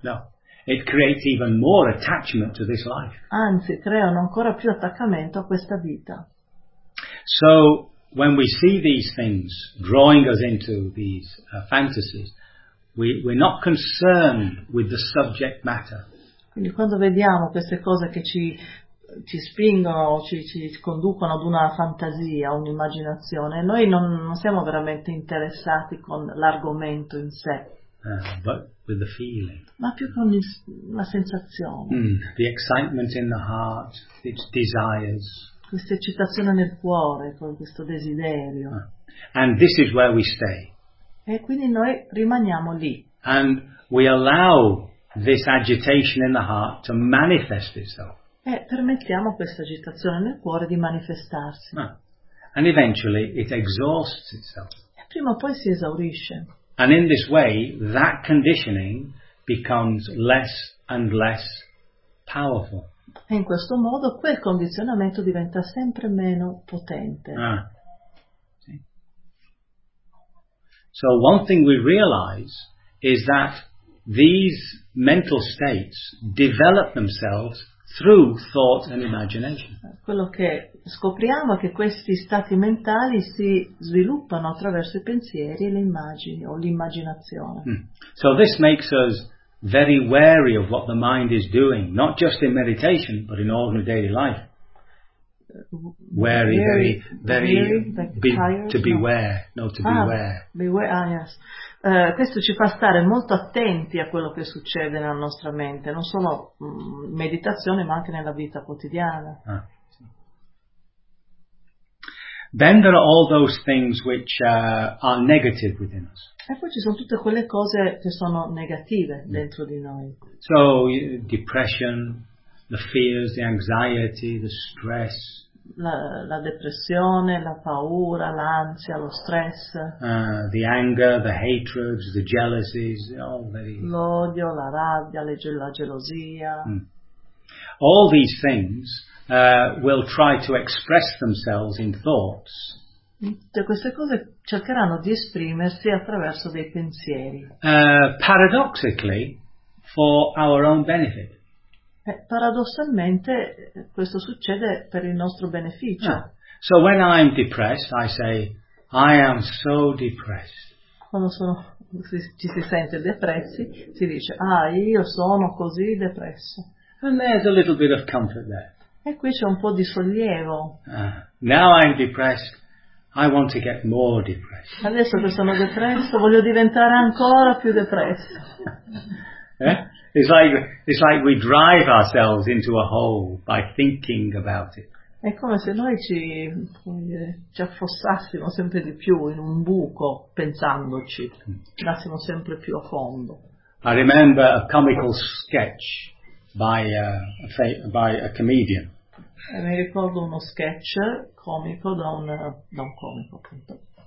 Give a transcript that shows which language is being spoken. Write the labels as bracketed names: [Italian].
[English] No, it creates even more attachment to this life. [Italian] Anzi, creano ancora più attaccamento a questa vita. [English] So, when we see these things drawing us into these fantasies, we're not concerned with the subject matter. [Italian] Quindi quando vediamo queste cose che ci spingono o ci conducono ad una fantasia, un'immaginazione, noi non siamo veramente interessati con l'argomento in sé. [English] But with the feeling. [Italian] Ma più con la sensazione. [English] Mm, the excitement in the heart, its desires. [Italian] Questa eccitazione nel cuore, con questo desiderio. [English] And this is where we stay. [Italian] E quindi noi rimaniamo lì. [English] And we allow this agitation in the heart to manifest itself. [Italian] E permettiamo questa agitazione nel cuore di manifestarsi. [English] And eventually it exhausts itself. [Italian] E prima o poi si esaurisce. [English] And in this way that conditioning becomes less and less powerful. [Italian] E in questo modo quel condizionamento diventa sempre meno potente. Ah. [English] So one thing we realize is that these mental states develop themselves through thought and imagination. [Italian] Quello che scopriamo è che questi stati mentali si sviluppano attraverso i pensieri e le immagini o l'immaginazione. Mm. [English] So this makes us very wary of what the mind is doing, not just in meditation, but in ordinary daily life. Wary, beware. Ah, yes. [Italian] Questo ci fa stare molto attenti a quello che succede nella nostra mente, non solo meditazione, ma anche nella vita quotidiana. [English] Then there are all those things which are negative within us. [Italian] E poi ci sono tutte quelle cose che sono negative dentro di noi. [English] So, depression, the fears, the anxiety, the stress, [Italian] la depressione, la paura, l'ansia, lo stress. [English] The anger, the hatred, the jealousies, all the... [Italian] L'odio, la rabbia, la gelosia. Mm. [English] All these things will try to express themselves in thoughts. [Italian] Tutte queste cose cercheranno di esprimersi attraverso dei pensieri. [English] Paradoxically, for our own benefit. [Italian] Paradossalmente questo succede per il nostro beneficio. [English] So when I'm depressed, I say, I am so depressed. [Italian] Quando ci si sente depressi, si dice, ah, io sono così depresso. [English] And there's a little bit of comfort there. [Italian] E qui c'è un po' di sollievo. [English] Now I'm depressed, I want to get more depressed. [Italian] Adesso che sono depresso, voglio diventare ancora più depresso. [English] It's like we drive ourselves into a hole by thinking about it. [Italian] È come se noi ci affossassimo sempre di più in un buco pensandoci, andassimo sempre più a fondo. [English] I remember a comical sketch by a comedian. [Italian] E mi ricordo uno sketch comico da un non comico appunto.